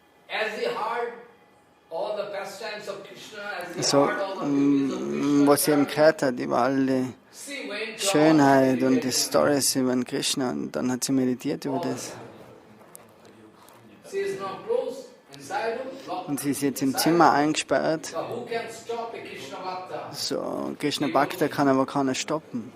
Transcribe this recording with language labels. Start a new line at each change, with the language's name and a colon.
English: As he heard all the pastimes of Krishna, as he So, heard all the beauties of Krishna,
German: was sie eben gehört hat, über all die Schönheit und die Stories über den Krishna, und dann hat sie meditiert über das.
English: she is now close
German: Und sie ist jetzt im Zimmer eingesperrt.
English: So who can stop a Krishna Bhakta?
German: So, Krishna Bhakta kann aber keiner stoppen.